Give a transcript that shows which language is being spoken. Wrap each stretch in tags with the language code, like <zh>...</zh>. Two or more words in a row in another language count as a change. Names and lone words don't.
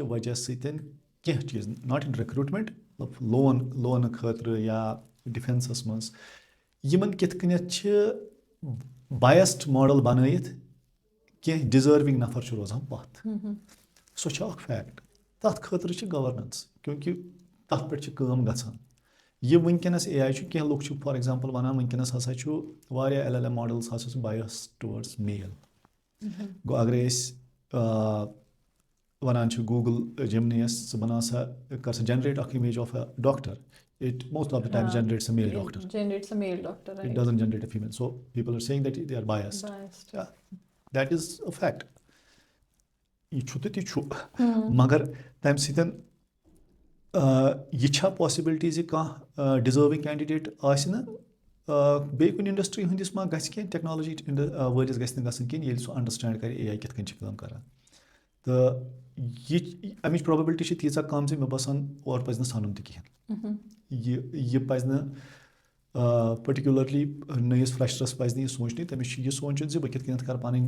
<ks>وجہ سۭتۍ کینٛہہ چیٖز</ks> <en>not in recruitment</en> <ks>مطلب لونہٕ خٲطرٕ یا ڈِفٮ۪نسَس منٛز یِمَن کِتھ کٔنٮ۪تھ چھِ</ks> <en>biased model</en> <ks>بَنٲیِتھ کینٛہہ ڈِزٲروِنٛگ نفر چھُ روزان پَتھ سۄ چھِ اَکھ فیکٹ تَتھ خٲطرٕ چھِ گورنَنس کیونکہِ تَتھ پٮ۪ٹھ چھِ کٲم گژھان یہِ وٕنکٮ۪نَس AI چھُ کینٛہہ لُکھ چھِ</ks> <en>for example</en> <ks>وَنان وٕنکٮ۪نَس ہسا چھُ واریاہ</ks> <en>LLM models</en> <ks>ہسا چھِ</ks> <en>bias towards male</en> <ks>گوٚو اگرے أسۍ وَنان چھِ گوٗگل جِمنِیَس ژٕ بَناو سا کَر سا جَنریٹ اَکھ</ks> <en>image of a doctor it most of the times generates a male doctor it doesn't generate a female so people are saying that they are biased that is a</en> <ks>فیکٹ یہِ چھُ تہٕ تہِ چھُ مگر تَمہِ سۭتۍ یہِ چھا پاسِبِلٹی زِ کانٛہہ</ks> <en>deserving candidate</en> <ks>آسہِ نہٕ بیٚیہِ کُنہِ اِنڈَسٹِرٛی ہٕنٛدِس ما گژھِ کینٛہہ ٹیکنالجی وٲلِس گژھِ نہٕ گژھٕنۍ کِہیٖنۍ ییٚلہِ سُہ اَنڈَرسٕٹینٛڈ کَرِ AI کِتھ کٔنۍ چھِ کٲم کَران تہٕ یہِ اَمِچ پرٛابیبلٹی چھِ تیٖژاہ کَم زِ مےٚ باسان اورٕ پَزِ نہٕ سَنُن تہِ کِہیٖنۍ یہِ پَزِ نہٕ پٔٹِکیوٗلرلی نٔیِس فرٛٮ۪شرَس پَزِ نہٕ یہِ سونٛچنٕے تٔمِس چھُ یہِ سونٛچُن زِ بہٕ کِتھ کٔنٮ۪تھ کَرٕ پَنٕنۍ</ks>